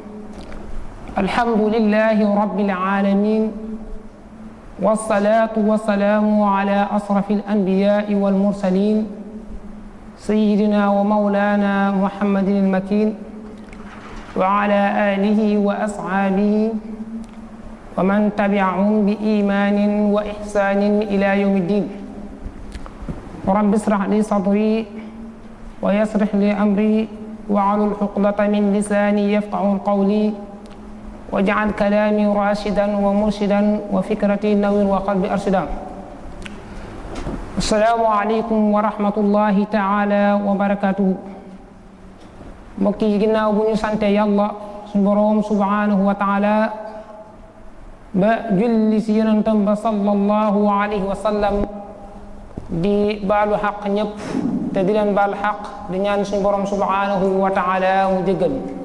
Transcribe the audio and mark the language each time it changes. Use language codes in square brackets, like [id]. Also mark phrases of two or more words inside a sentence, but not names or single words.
[ar] الحمد لله رب العالمين، والصلاة والسلام على أشرف الأنبياء والمرسلين سيدنا ومولانا محمد المكين وعلى آله وأصحابه ومن تبعهم بإيمان وإحسان إلى يوم الدين. رب اشرح لي صدري ويسر لي أمري واحلل عقدة من لساني يفقهوا قولي واجعل كلامي راشدا ومرشدا وفكرتي نور وقلبي أرشدا. السلام عليكم ورحمة الله تعالى وبركاته. [wo] mbokk yi ginnaaw bu ñu sante yàlla suñu boroom [ar] سبحانه وتعالى [wo] ba julli si yonentam ba [ar] صلى الله عليه وسلم, [wo] di baalu xaq ñëpp te di leen baal xaq, di ñaan suñu boroom [ar] سبحانه وتعالى [wo] mu jéggal.